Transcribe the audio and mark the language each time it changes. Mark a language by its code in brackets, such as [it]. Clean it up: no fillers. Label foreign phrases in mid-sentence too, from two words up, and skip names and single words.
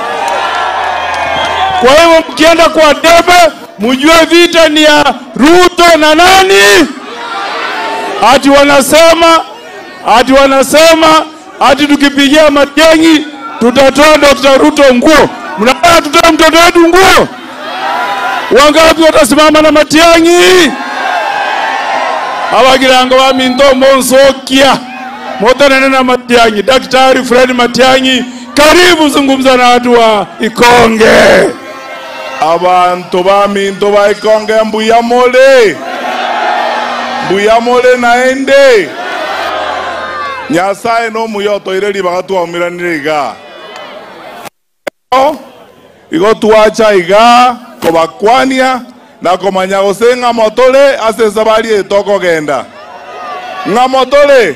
[sw] Kwa hiyo mkienda kwa debe mjue vita ni ya Ruto na nani? Ati tukipigia Matiang'i tutatoa Dr. Ruto nguo. Mnataka tutoe mtoto wetu nguo? Wangapi watasimama na Matiang'i? [guz] Abagirango ba minto monsokia motanene na Matiang'i. [sw] Daktari Fred Matiang'i, karibu zungumza na watu wa Ikonge. [guz] Abantu ba minto ba Ikonge, mbuyamole naende Nyasaye no muyoto ireli bagatu amiraniriga igo tuacha iga kobakwania na komanya gosenga motole ase sabari etoko genda Ngamotole.